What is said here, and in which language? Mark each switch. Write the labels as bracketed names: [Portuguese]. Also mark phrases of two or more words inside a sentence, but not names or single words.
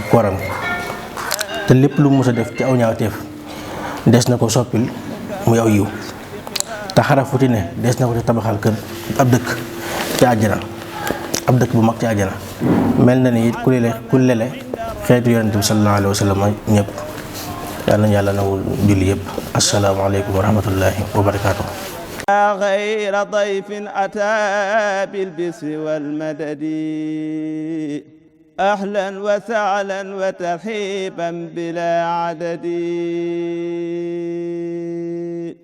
[Wolof] koram te lépp lu mës a def ci aw ñaawteef des na ko soppil muy aw yiw te xaraf fu ci ne des na ko ci tabaxal kër ab dëkk ci àjjana ab dëkk bu mag ci àjjana mel na ni it ku lele xeetu yonent bi [Arabic] صلى الله عليه وسلم [Wolof] ñëpp yàlla na yàlla nawul julli yëpp. [Arabic] السلام عليكم ورحمة الله وبركاته. غير ضيف أتى بالبسر والمدد أهلا وسهلا وترحيبا بلا عدد.